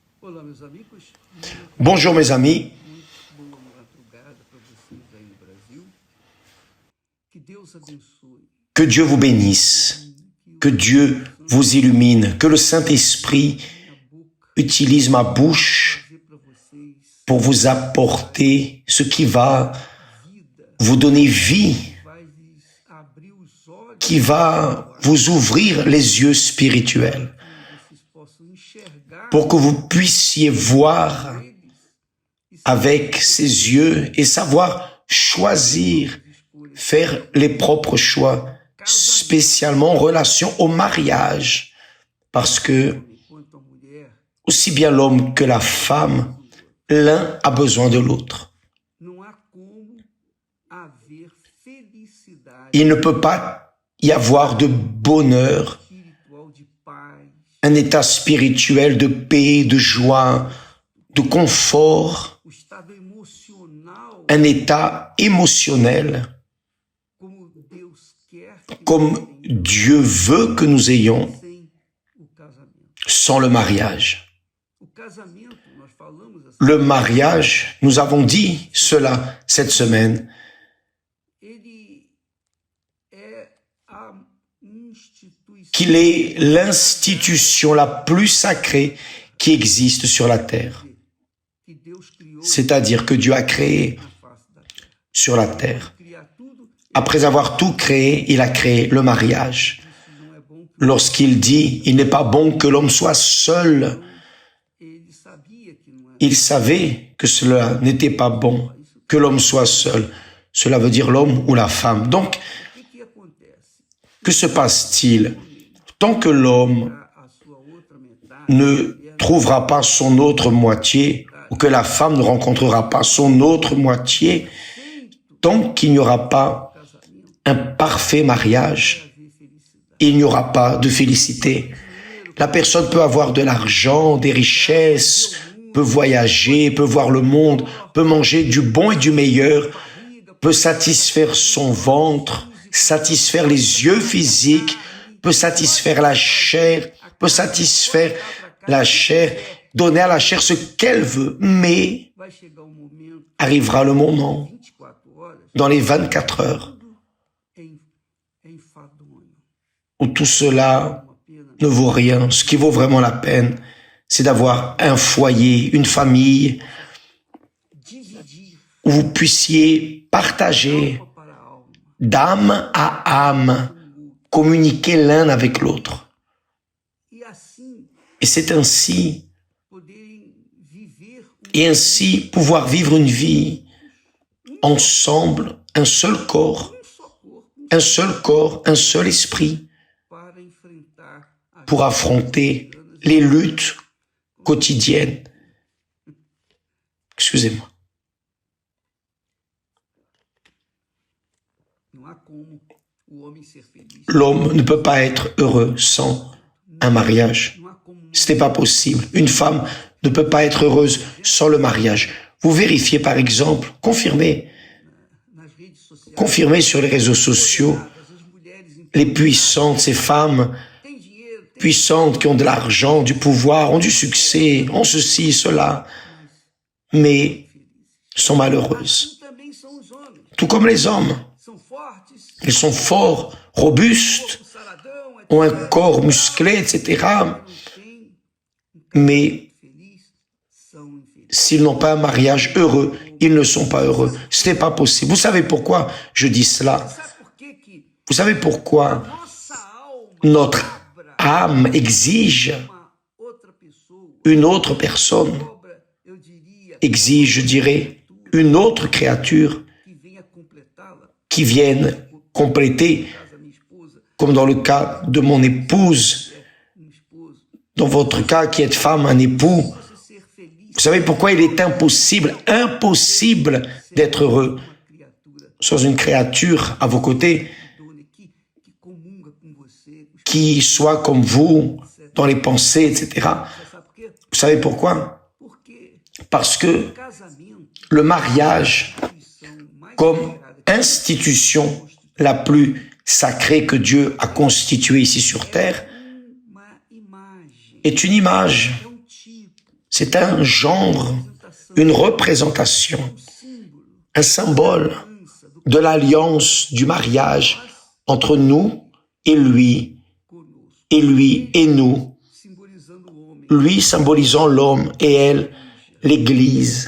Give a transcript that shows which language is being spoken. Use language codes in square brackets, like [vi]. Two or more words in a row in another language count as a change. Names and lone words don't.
[pt] Olá, meus amigos. [fr] Bonjour mes amis, [pt] Muito boa madrugada para vocês aí no Brasil. Que Deus abençoe. [fr] que Dieu vous bénisse, que Dieu vous illumine, que le Saint-Esprit [pt] Minha boca [fr] utilise ma bouche [pt] trazer para vocês [fr] pour vous apporter ce qui va [pt] vida, [fr] vous donner vie, [pt] vai lhes abrir os olhos [fr] qui va vous ouvrir les yeux spirituels, [pt] que vocês possam enxergar [fr] pour que vous puissiez voir [pt] eles e [fr] avec ses yeux et savoir choisir, [pt] escolhas. [fr] faire les propres choix, spécialement en relation au mariage, parce que [pt] Enquanto a mulher [fr] aussi bien l'homme que la femme, l'un a besoin de l'autre. [pt] não há como haver felicidade [fr] Il ne peut pas y avoir de bonheur, [pt] espiritual de paz, [fr] un état spirituel de paix, de joie, de confort, [pt] o estado emocional [fr] un état émotionnel [pt] como Deus quer que [fr] comme Dieu veut que nous ayons [pt] sem o casamento. [fr] sans le mariage. [pt] O casamento, nós falamos assim, [fr] Le mariage, nous avons dit cela cette semaine, [pt] ele é a instituição [fr] qu'il est l'institution la plus sacrée qui existe sur la terre. [pt] que Deus criou [fr] C'est-à-dire que Dieu a créé [pt] na face da terra. [fr] sur la terre. [pt] Criar tudo, [fr] Après avoir tout créé, il a créé le mariage. [pt] isso não é bom que [fr] Lorsqu'il dit, il n'est pas bon que l'homme soit seul, [pt] ele sabia que não é. [fr] il savait que cela n'était pas bon, que l'homme soit seul. Cela veut dire l'homme ou la femme. Donc, [pt] O que acontece? [fr] que se passe-t-il? Tant que l'homme [pt] A sua outra metade [fr] ne trouvera pas son autre moitié, ou que la femme ne rencontrera pas son autre moitié, tant qu'il n'y aura pas [pt] casamento [fr] un parfait mariage, [pt] trazer felicidade. [fr] il n'y aura pas de félicité. La personne peut avoir de l'argent, des richesses, peut voyager, peut voir le monde, peut manger du bon et du meilleur, peut satisfaire son ventre, satisfaire les yeux physiques, peut satisfaire la chair, peut satisfaire la chair, donner à la chair ce qu'elle veut. Mais [pt] Vai chegar momento, [fr] arrivera le moment, [pt] 24 horas, [fr] dans les 24 heures, [pt] tudo é enfadonho. [fr] où tout cela [pt] Uma pena [fr] ne vaut rien. Ce qui vaut vraiment la peine, c'est d'avoir un foyer, une famille, [pt] dividir [fr] où vous puissiez partager [pt] alma para alma. [fr] d'âme à âme, communiquer l'un avec l'autre. [pt] E assim [fr] Et c'est ainsi, [pt] poderem viver [fr] et ainsi pouvoir vivre une vie ensemble, un seul corps, un seul esprit, [pt] para enfrentar as [fr] pour affronter les luttes quotidiennes. Excusez-moi. [pt] Não há como o homem ser feliz. [fr] L'homme ne peut pas être heureux sans un mariage. [pt] Não há como [fr] Ce n'est pas possible. Une femme ne peut pas être heureuse sans le mariage. Vous vérifiez par exemple, confirmez [pt] nas redes sociais. [fr] sur les réseaux sociaux, [pt] As mulheres [fr] les puissantes, ces femmes [pt] têm dinheiro, têm [fr] puissantes qui ont de l'argent, du pouvoir, ont du succès, ont ceci, cela, mais sont malheureuses. [pt] assim também são os homens. [fr] Tout comme les hommes. [pt] São fortes, [fr] Ils sont forts, robustes, [pt] corpo saradão, etc. [fr] ont un corps musclé, etc. [pt] Não têm [fr] Mais [pt] feliz, são infelizes. [fr] s'ils n'ont pas un mariage heureux, ils ne sont pas heureux. Ce n'est pas possible. Vous savez pourquoi je dis cela? [pt] Sabe por que que [fr] Vous savez pourquoi [pt] nossa alma [fr] notre [pt] cobra [fr] âme exige [pt] uma outra pessoa, [fr] une autre personne, [pt] cobra, eu diria, [fr] exige, je dirais, une autre créature [pt] que venha completá-la? [fr] qui vienne compléter, [pt] Caso a minha esposa, [fr] comme dans le cas de mon épouse, [pt] um esposo, [fr] dans votre cas qui êtes femme, un époux. [pt] você ser feliz [fr] Vous savez pourquoi il est impossible d'être heureux [pt] com uma criatura [fr] sans une créature à vos côtés [pt] idônea que comunga com você, [fr] qui soit comme vous dans les pensées, etc. [pt] você sabe por quê? [fr] Vous savez pourquoi? [pt] Porque [fr] Parce que [pt] o casamento [fr] le mariage, [pt] é a instituição mais [fr] comme [pt] sagrada que [fr] institution la plus sacrée que Dieu a constituée ici sur terre, [pt] uma imagem, [fr] est une image, [pt] é um tipo [fr] C'est un genre, une représentation, un symbole de l'alliance du mariage entre nous et lui et nous, lui symbolisant l'homme et elle, l'Église.